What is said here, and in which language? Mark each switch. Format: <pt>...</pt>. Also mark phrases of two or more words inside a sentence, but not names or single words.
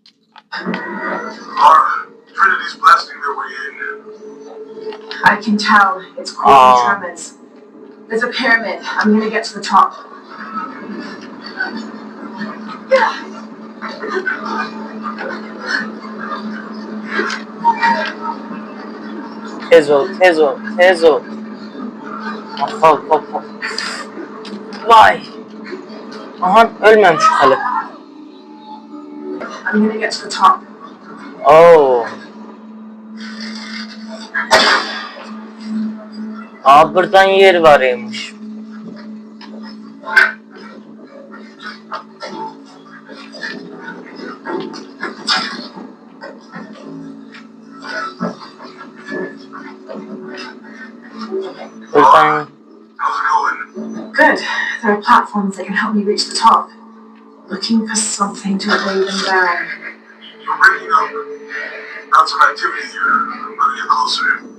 <en>Trinity's blasting their way in. I can tell it's causing tremors. There's a pyramid. I'm gonna get to the top.</en> <az>Tez ol, tez ol, tez ol. Hop, hop, hop. Vay. Aha, ölməmiş hələ.</az> <en>I'm gonna get to the top.</en> <az>Oo. Aa, buradan yer varmış. Buradan.</az> <en>Good. There are platforms that can help me reach the top. Looking for something to weigh them down. You're breaking up. Got some activity here. I'm gonna get closer.</en>